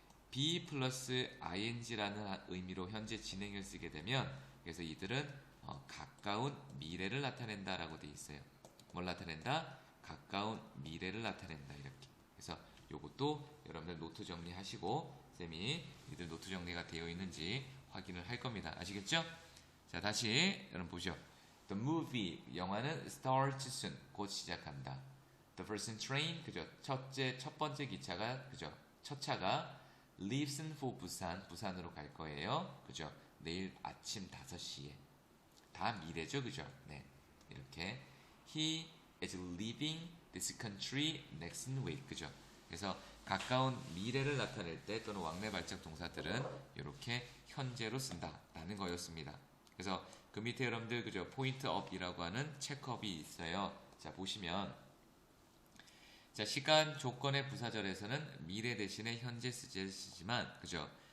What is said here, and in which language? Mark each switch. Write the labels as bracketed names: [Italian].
[Korean] be 플러스 ing라는 의미로 현재 진행을 쓰게 되면 그래서 이들은 가까운 미래를 나타낸다 라고 되어 있어요. 뭘 나타낸다? 가까운 미래를 나타낸다 이렇게. 그래서 요것도 여러분들 노트 정리하시고 쌤이 이들 노트 정리가 되어 있는지 확인을 할 겁니다. 아시겠죠? 자 다시 여러분 보시죠. [English] The movie [Korean] 영화는 [English] starts soon [Korean] 곧 시작한다. [English] The first train [Korean] 그죠? 첫 번째 기차가 그죠? 첫 차가 [English] leaves for [Korean] 부산으로 갈 거예요. 그죠? 내일 아침 5시에 다 미래죠, 그죠? 네 이렇게 [English] he is leaving this country next week [Korean] 그죠? 그래서 가까운 미래를 나타낼 때 또는 왕래 발작 동사들은 이렇게 현재로 쓴다라는 거였습니다. 그래서 그 밑에 여러분들 그죠? 포인트 업이라고 하는 체크업이 있어요. 자 보시면 자 시간 조건의 부사절에서는 미래 대신에 현재 시제를 쓰지만 그죠?